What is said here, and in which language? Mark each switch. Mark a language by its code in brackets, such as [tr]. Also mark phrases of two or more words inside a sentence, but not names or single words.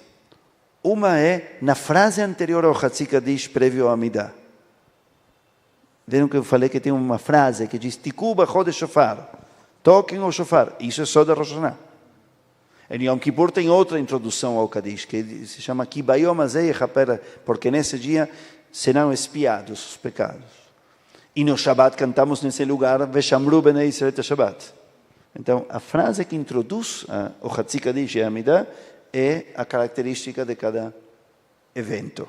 [pt] Uma é na frase anterior ao Hatzi Kadish, prévio ao Amidah. Viram que eu falei que tem uma frase que diz [he] תקעו בחודש שופר. [pt] Toquem o shofar. Isso é só da Rosh Hashanah. Em Yom Kippur tem outra introdução ao Kadish, que se chama [he] כי ביום הזה יכפר, [pt] porque nesse dia serão expiados os pecados. E no Shabbat cantamos nesse lugar [he] ושמרו בני ישראל את שבת. [pt] Então, a frase que introduz o Hatzi Kadish e a Amidah é a característica de cada evento.